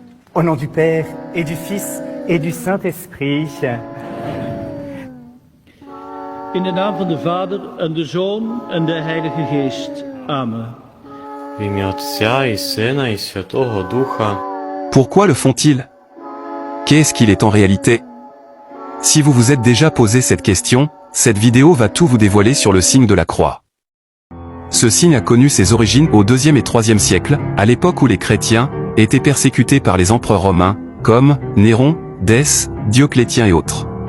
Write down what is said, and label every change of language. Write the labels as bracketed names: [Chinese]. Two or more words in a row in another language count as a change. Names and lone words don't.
[French] Au nom du Père, et du Fils, et du Saint-Esprit. [Dutch] In de naam van de Vader en de Zoon en de Heilige Geest. Amen. [Ukrainian] В ім'я Отця і Сина і Святого Духа. [French] Pourquoi le font-ils? Qu'est-ce qu'il est en réalité? Si vous vous êtes déjà posé cette question, cette vidéo va tout vous dévoiler sur le signe de la croix. Ce signe a connu ses origines au IIe et IIIe siècle, à l'époque où les chrétiens étaient persécutés par les empereurs romains, comme Néron, Dèce, Dioclétien et autres.